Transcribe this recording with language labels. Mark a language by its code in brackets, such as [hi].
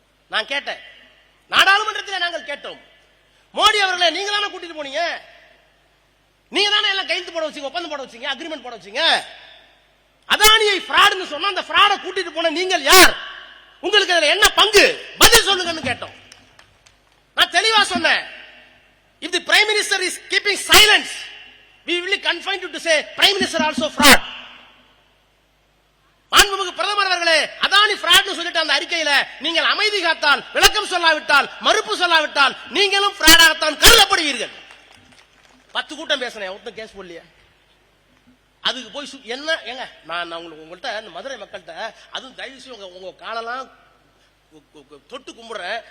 [ta] நான் கேட்டேன், நாடாளுமன்றத்தில் நாங்கள் கேட்டோம், மோடி அவர்களை நீங்க தானே கூட்டிட்டு போனீங்க, நீங்க தானே எல்லாம் கையெழுத்து போட வச்சீங்க, ஒப்பந்தம் போட வச்சீங்க, அக்ரிமெண்ட் போட வச்சீங்க. அதானியை ஃப்ராட்னு சொன்னா அந்த ஃப்ராடை கூட்டிட்டு போன நீங்கள் யார்? உங்களுக்கு அதுல என்ன பங்கு? பதில் சொல்லுங்கன்னு கேட்டோம். நான் தெளிவா சொன்னேன், [en] if the prime minister is keeping silence, we will confine you to say prime minister also fraud. [ta] மாண்புமிகு பிரதமர் அவர்களே, அதானி ஃப்ராட்னு சொல்லிட்டு அந்த அறிக்கையில நீங்கள் அமைதி காத்தால், விளக்கம் சொல்லாவிட்டால், மறுப்பு சொல்லாவிட்டால் நீங்களும் ஃப்ராடாகத்தான் கருதப்படுவீர்கள். 10 கூட்டம் பேசினேன், ஒருத்தன் கேஸ் போடலையே. அதுக்கு போய் என்ன ஏங்க, நான் உங்கள்கிட்ட இந்த மதுரை மக்கள்கிட்ட அதுவும் தயவு செய்து உங்க காலெல்லாம் தொட்டு கும்பிடுறேன்.